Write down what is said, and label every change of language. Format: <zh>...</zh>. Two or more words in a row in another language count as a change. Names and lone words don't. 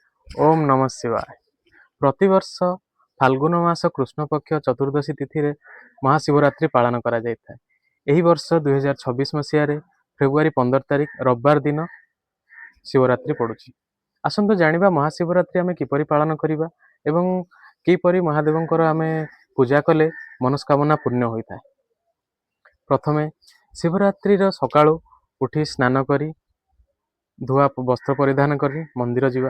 <sa>ओम नमः शिवाय।</sa> <or>ପ୍ରତିବର୍ଷ ଫାଲ୍ଗୁନ ମାସ କୃଷ୍ଣ ପକ୍ଷ ଚତୁର୍ଦ୍ଦଶୀ ତିଥି ରେ ମହାଶିବରାତ୍ରି ପାଳନ କରା ଯାଇଥାଏ। ଏହି ବର୍ଷ 2026 ମସିହାରେ ଫେବୃଆରୀ 15 ତାରିଖ ରବିବାର ଦିନ ଶିବରାତ୍ରି ପଡୁଛି। ଆସନ୍ତୁ ଜାଣିବା ମହାଶିବରାତ୍ରି ଆମେ କିପରି ପାଳନ କରିବା ଏବଂ କିପରି ମହାଦେବଙ୍କର ଆମେ ପୂଜା କଲେ ମନସ୍କାମନା ପୂର୍ଣ୍ଣ ହୋଇଥାଏ। ପ୍ରଥମେ ଶିବରାତ୍ରିର ସକାଳୁ ଉଠି ସ୍ନାନ କରି ଧୂଆ ବସ୍ତ୍ର ପରିଧାନ କରି ମନ୍ଦିର ଯିବା।</or>